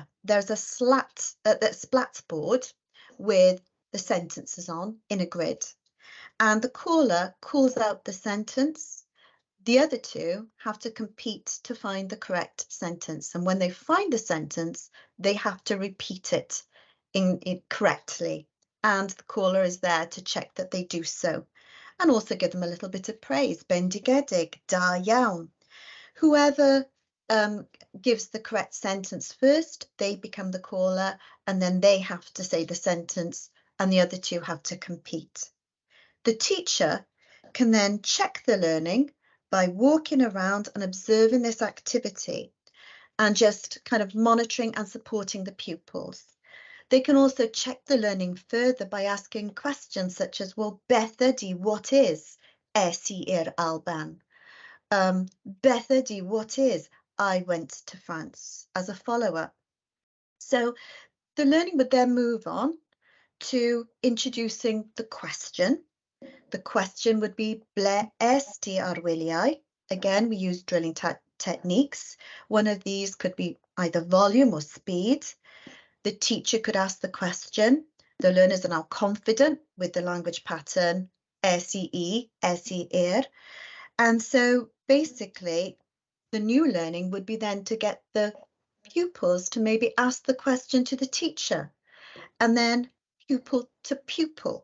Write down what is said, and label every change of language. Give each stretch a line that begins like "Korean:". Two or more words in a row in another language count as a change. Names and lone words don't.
English: There's a splat board with the sentences on in a grid, and the caller calls out the sentence. The other 2 have to compete to find the correct sentence, and when they find the sentence, they have to repeat it correctly, and the caller is there to check that they do so, and also give them a little bit of praise.
Welsh: Bendigedig, da iawn.
English: Whoever gives the correct sentence first, they become the caller, and then they have to say the sentence, and the other 2 have to compete. The teacher can then check the learning by walking around and observing this activity and just kind of monitoring and supporting the pupils. They can also check the learning further by asking questions such as, well,
Welsh: beth ydy,
English: what is
Welsh: es Alban? Beth ydy,
English: what is I went to France, as a follow-up. So the learning would then move on to introducing the question. The question would be,
Welsh: ble est ti ar wyliau?
English: Again, we use drilling techniques. One of these could be either volume or speed. The teacher could ask the question. The learners are now confident with the language pattern, es and so basically the new learning would be then to get the pupils to maybe ask the question to the teacher, and then pupil to pupil.